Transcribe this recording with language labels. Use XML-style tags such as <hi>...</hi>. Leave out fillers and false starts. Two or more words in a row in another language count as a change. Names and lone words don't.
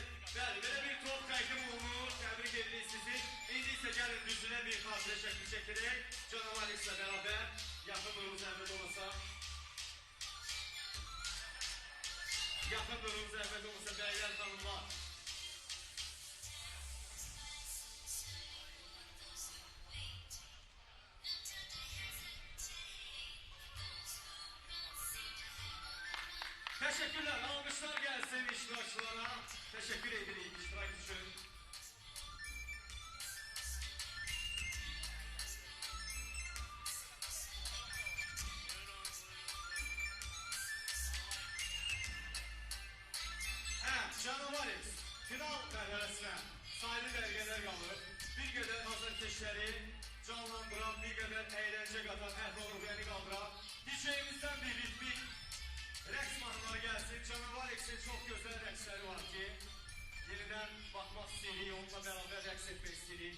<az>Bəli, belə bir top təqdim olunur. Təbrik edirik sizi. İndi isə gəlin düzünə bir xatirə şəkli çəkdirək. Canavar X-lə bərabər. Yaxın durun zəhmət olmasa. Yaxın durun zəhmət olmasa bəylər xanımlar.</az> <tr>Teşekkürler, alkışlar gelsin iştirakçılara.</tr> <az>Teşekkür edirik iştirak için. Canavar X, final mərhələsinə sayılı dəqiqələr qalır. Bir qədər hazırkeşləri canlandıran, bir qədər əyləncə qatan, əhval-ruhiyyəni qaldıran, DJ'imizdən bir ritmik rəqs mahnıları gəlsin. Canavar X'in çox gözəl rəqsləri var ki, yenidən baxmaq istəyirik, onunla bərabər rəqs etmək istəyirik.</az>